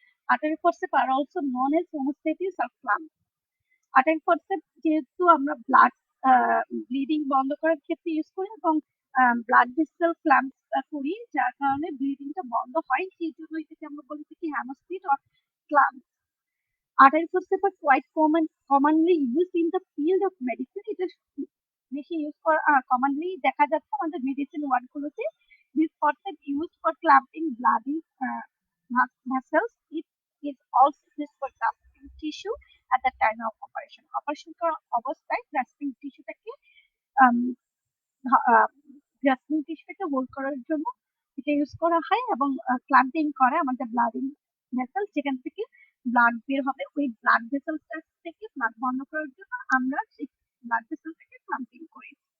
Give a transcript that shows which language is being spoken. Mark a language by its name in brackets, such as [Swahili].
[English] Artery forcep আর also known as haemostats or clamp. [Bangla] Artery forcep যেহেতু আমরা blood bleeding বন্ধ করার ক্ষেত্রে ইউজ করি এবং ব্লাড ভেসেল ক্ল্যাম্প করি, যার কারণে ব্লিডিংটা বন্ধ হয়, সেই জন্য এটাকে আমরা বলে থাকি হ্যামোস্টিট or clamp. [English] Artery forceps are quite commonly used in the field of medicine. [Bangla] এটা বেশি ইউজ করা কমনলি দেখা যাচ্ছে আমাদের medicine ওয়ার্ডগুলোতে। [English] This forceps used for clamping bloody vessels. It is also used for clamping tissue at the time of operation. [Bangla] Operation করার অবস্থায় গ্রাস্পিং টিস্যুটাকে গ্রাস্পিং টিস্যুটাকে hold করার জন্য এটা ইউজ করা হয় এবং ক্লাম্পিং করে আমাদের ব্লাডিং ভেসেল, যেখান থেকে ব্লাড বের হবে ওই ব্লাড ভেসেলটা থেকে ব্লাড বন্ধ করার জন্য আমরা সেই ব্লাড ভেসেলটাকে ক্লাম্পিং করি।